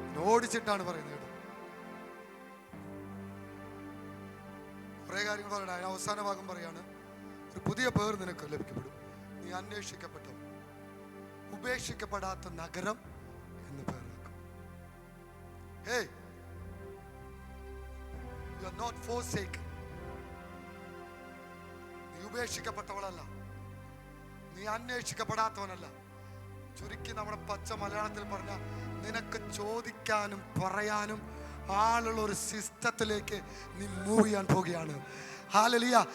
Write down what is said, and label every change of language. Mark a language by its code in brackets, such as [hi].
[ml] ഓടിച്ചിട്ടാണ് പറയുന്നത്. കുറെ കാര്യങ്ങൾ പറയണം. അവസാന ഭാഗം പറയാണ്, ഒരു പുതിയ പേർ നിനക്ക് ലഭിക്കപ്പെടും. നീ അന്വേഷിക്കപ്പെട്ട, ഉപേക്ഷിക്കപ്പെടാത്ത നഗരം എന്ന് പേർ. [en] Hey, you are not forsaken. [ml] നീ ഉപേക്ഷിക്കപ്പെട്ടവളല്ല, നീ അന്വേഷിക്കപ്പെടാത്തവനല്ല. ചുരുക്കി നമ്മുടെ പച്ച മലയാളത്തിൽ പറഞ്ഞ, നിനക്ക് ചോദിക്കാനും പറയാനും ആളുള്ള ഒരു സിസ്റ്റത്തിലേക്ക് നീ മൂവ് ചെയ്യാൻ പോകുകയാണ്. ഹല്ലേലൂയ.